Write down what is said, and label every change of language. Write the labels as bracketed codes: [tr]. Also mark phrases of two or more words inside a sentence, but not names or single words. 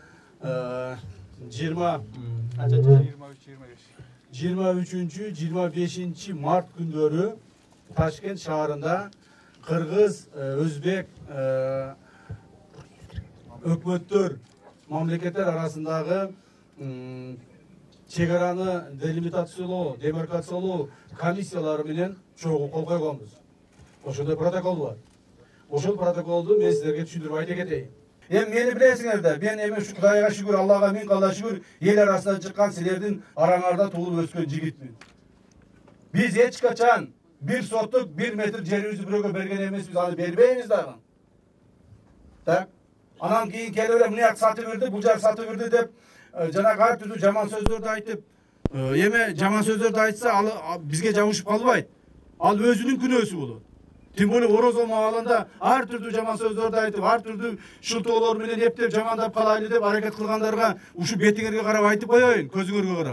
[ky] 23-25 март күндөрү Ташкент шаарында кыргыз, өзбек өкмөттөр, мамлекеттер арасындагы чегараны делимитациялоо, демаркациялоо комиссиялары менен чогуу кол койгонбуз. Ошондой протокол бар. Ошол протоколду мен сиздерге түшүндүрүп айта кетейин. Мени билесиңердер, мен эми ушу Кудайга шүгүр, Аллага миң калла шүгүр, эл арасынан чыккан силердин араңарда туулуп өскөн жигитмин. Биз эч качан бир сотук 1 метр жерибизди бирөөгө берген эмеспиз, аны бербейбиз дагы. Так. Анан кийин келип эле муну сатып берди, бул жак сатып берди деп жанагы ар түрдүү жаман сөздөрдү айтып, эме жаман сөздөрдү айтса, ал бизге жабышып калбайт. Ал өзүнүн күнөөсү болот. [ru] Тим более [ky] орозо маалында ар түрдүү жаман сөздөрдү айтып, ар түрдүү шылтоолор менен эптеп жамандап калайлы деп аракет кылгандарга ушу бетиңерге карап айтып коёюн, көзүңөргө карап.